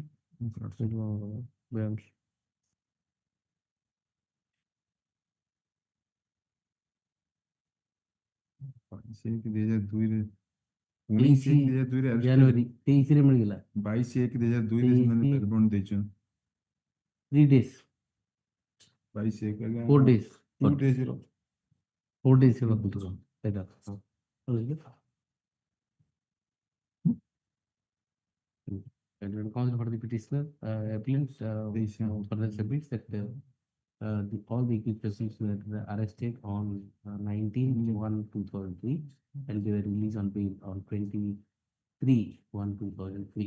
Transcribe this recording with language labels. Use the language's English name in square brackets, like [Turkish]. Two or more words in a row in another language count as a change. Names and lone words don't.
[English] Bonds. [Odia] ସେ 2002 ରେ 23 2002 ରେ arrest January 23 ରେ ମିଳିଗଲା 22/1/2002 ରେ ସେମାନେ [English] bail bond [Odia] ଦେଇଛନ୍ [English] 3 days [Odia] 22/1 ଆଜ୍ଞା [English] 4 days [Odia] 2 days ର [English] 4 days [Odia] ର ରଖୁଛୁ ସେଇଟା [English] and counsel for the petitioner applicants further submits that all the accused persons were arrested on 19/1/2003 and they were released on bail on 23/1/2003.